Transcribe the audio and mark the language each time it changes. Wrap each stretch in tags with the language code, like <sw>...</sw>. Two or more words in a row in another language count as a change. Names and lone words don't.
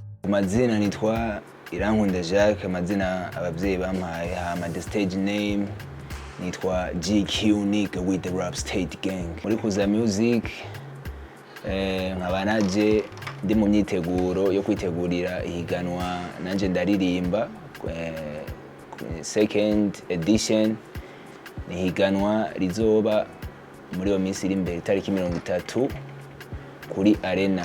<rn>Kumazina nitwa Irankunda Jacques, amazina abavyeyi bampaye. Hama</rn> <en>the stage name</en> <rn>nitwa GQ Nigga with the Rap State Gang. Muri Kuza Music nkaba naje ndi mu myiteguro yo kwitegurira ihiganwa Nanje Ndaririmba</rn> <en>second edition.</en> <rn>Ni higanwa rizoba muri iyo minsi iri imbere tariki 30 kuri Arena.</rn>